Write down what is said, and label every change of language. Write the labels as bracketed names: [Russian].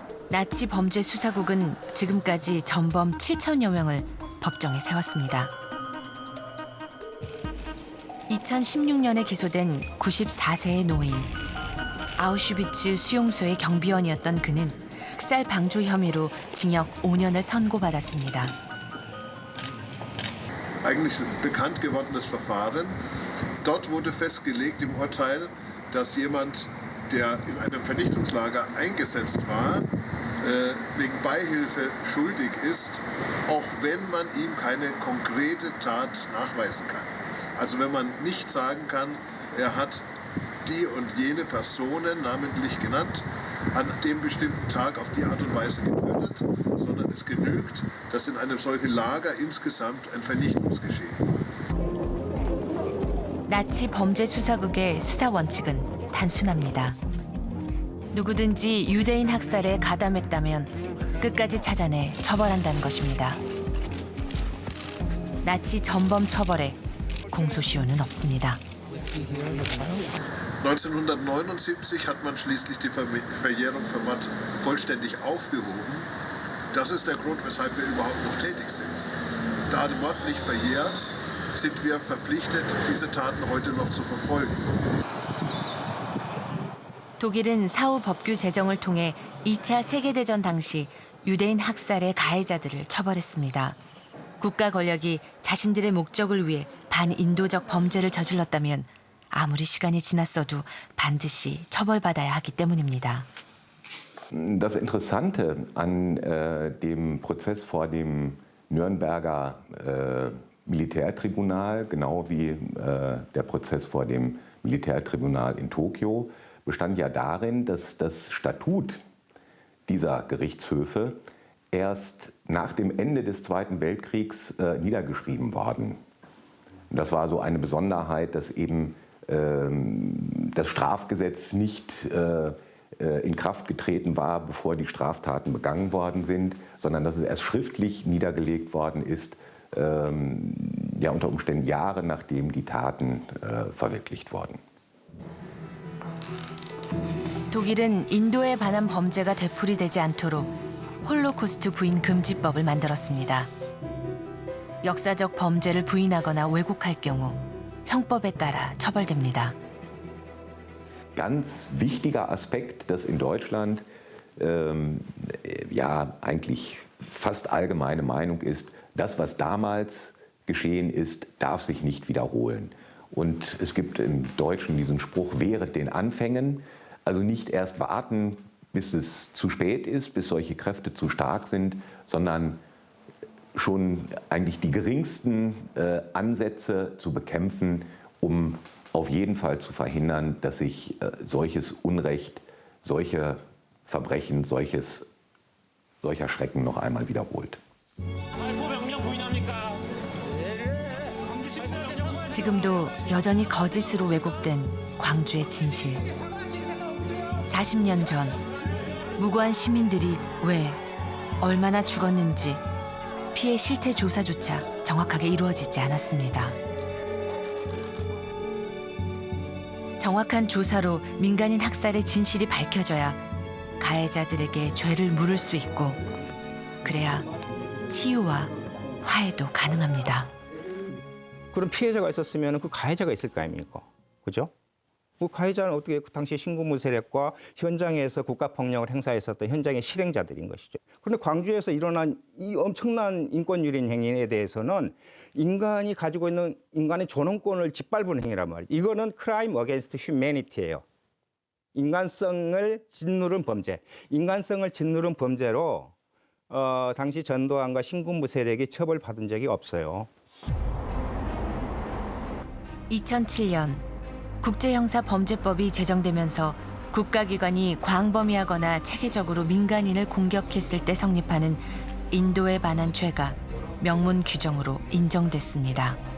[Korean] 나치 범죄 수사국은 지금까지 전범 7천여 명을 법정에 세웠습니다. 2016년에 기소된 94세의 노인. 아우슈비츠 수용소의 경비원이었던 그는 학살 방조 혐의로 징역 5년을 선고받았습니다. [German] Eigentlich bekannt gewordenes Verfahren. Dort wurde festgelegt im Urteil, dass jemand, der in einem Vernichtungslager eingesetzt war, wegen Beihilfe schuldig ist, auch wenn man ihm keine konkrete Tat nachweisen kann. Also wenn man nicht sagen kann, er hat die und jene Personen namentlich genannt, an dem bestimmten Tag auf die Art und Weise getötet, sondern es genügt, dass in einem solchen Lager insgesamt ein Vernichtungsgeschehen war. [Korean] 나치 범죄 수사국의 수사 원칙은 단순합니다. 누구든지 유대인 학살에 가담했다면 끝까지 찾아내 처벌한다는 것입니다. 나치 전범 처벌에 공소시효는 없습니다. [German] 1979 hat man schließlich die Verjährung für Mord vollständig aufgehoben. Das ist der Grund, weshalb wir überhaupt noch tätig sind. Da der Mord nicht verjährt, sind wir verpflichtet, diese Taten heute noch zu verfolgen. [Korean] 독일은 사후 법규 제정을 통해 2차 세계대전 당시 유대인 학살의 가해자들을 처벌했습니다. 국가 권력이 자신들의 목적을 위해 반인도적 범죄를 저질렀다면 아무리 시간이 지났어도 반드시 처벌받아야 하기 때문입니다. [German] Das Interessante an dem Prozess vor dem Nürnberger Militärtribunal, genau wie der Prozess vor dem Militärtribunal in Tokio, bestand ja darin, dass das Statut dieser Gerichtshöfe erst nach dem Ende des Zweiten Weltkriegs niedergeschrieben worden. Das war so eine Besonderheit, dass eben das Strafgesetz nicht in Kraft getreten war, bevor die Straftaten begangen worden sind, sondern dass es erst schriftlich niedergelegt worden ist, ja unter Umständen Jahre nachdem die Taten verwirklicht wurden. [Korean] 독일은 인도에 관한 범죄가 되풀이되지 않도록 홀로코스트 부인 금지법을 만들었습니다. 역사적 범죄를 부인하거나 왜곡할 경우 형법에 따라 처벌됩니다. [German] Ganz wichtiger Aspekt, dass in Deutschland ja eigentlich fast allgemeine Meinung ist, das, was damals geschehen ist, darf sich nicht wiederholen. Und es gibt im Deutschen diesen Spruch, wehret den Anfängen, also nicht erst warten, bis es zu spät ist, bis solche Kräfte zu stark sind, sondern schon eigentlich die geringsten Ansätze zu bekämpfen, um auf jeden Fall zu verhindern, dass sich solches Unrecht, solche Verbrechen, solcher Schrecken noch einmal wiederholt. [Korean] 지금도 여전히 거짓으로 왜곡된 광주의 진실. 40년 전 무고한 시민들이 왜, 얼마나 죽었는지 피해 실태 조사조차 정확하게 이루어지지 않았습니다. 정확한 조사로 민간인 학살의 진실이 밝혀져야 가해자들에게 죄를 물을 수 있고 그래야 치유와 화해도 가능합니다. 그런 피해자가 있었으면 그 가해자가 있을 거 아닙니까? 그죠? 그 가해자는 어떻게 그 당시 신고무 세력과 현장에서 국가폭력을 행사했었던 현장의 실행자들인 것이죠. 그런데 광주에서 일어난 이 엄청난 인권유린 행위에 대해서는 인간이 가지고 있는 인간의 존엄권을 짓밟은 행위란 말이에요. 이거는 [English] crime against humanity [Korean] 예요. 인간성을 짓누른 범죄. 인간성을 짓누른 범죄로 당시 전두환과 신군부 세력이 처벌받은 적이 없어요. 2007년 국제형사범죄법이 제정되면서 국가기관이 광범위하거나 체계적으로 민간인을 공격했을 때 성립하는 인도에 반한 죄가 명문 규정으로 인정됐습니다.